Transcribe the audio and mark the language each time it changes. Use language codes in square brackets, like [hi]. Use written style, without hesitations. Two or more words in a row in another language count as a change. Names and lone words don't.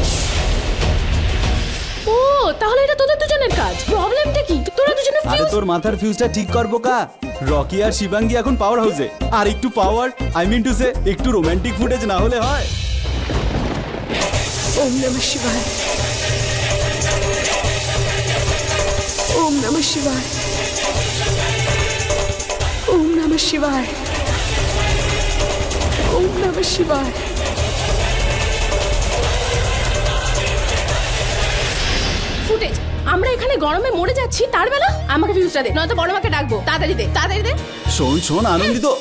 [bn] ও, তাহলে এটা তোদের দুজনের কাজ। প্রবলেমটা কি? তোরা দুজনে আরে তোর মাথার ফিউজটা ঠিক করবো কা। রকি আর শিবাঙ্গী এখন পাওয়ার হাউসে, আর একটু পাওয়ার, [en] I mean to say [bn] একটু [en] romantic footage [bn] না হলে হয়? [sa] ওম নমঃ শিবায়। ওম নমঃ শিবায়। ওম নমঃ শিবায়। ওম নমঃ শিবায়। [bn] ফুটেজ। আমরা এখানে গরমে মরে যাচ্ছি, তার বেলা আমাকে ফিউজটা দে, নয়তো বড় মাকে ডাকবো। তাড়াতাড়ি দে, তাড়াতাড়ি দে। শোন শোন আনন্দিত,